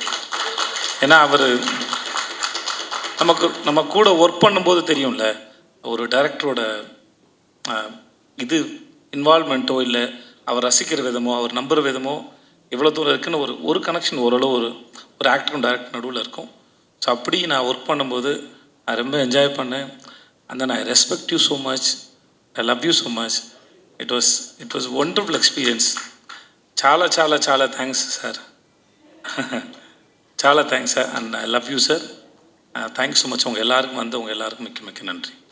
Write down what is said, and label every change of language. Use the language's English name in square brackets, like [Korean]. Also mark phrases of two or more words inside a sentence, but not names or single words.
[Tamil] ஏன்னா அவர் நம்ம கூட ஒர்க் பண்ணும்போது தெரியும்ல, ஒரு டைரக்டரோட இது இன்வால்மெண்ட்டோ இல்லை அவர் ரசிக்கிற விதமோ அவர் நம்புகிற விதமோ எவ்வளோ தூரம் இருக்குன்னு ஒரு கனெக்ஷன் ஓரளவு ஒரு ஆக்டரும் டேரக்டர் நடுவில் இருக்கும். ஸோ அப்படி நான் ஒர்க் பண்ணும்போது நான் ரொம்ப என்ஜாய் பண்ணேன். [English] And then I respect you so much, I love you so much. It was wonderful experience. [Telugu] చాలా చాలా చాలా [English] thanks sir. చాలా thanks sir. And I love you sir. Thanks so much. [Tamil] உங்கள் எல்லாருக்கும் மிக்க மிக்க நன்றி.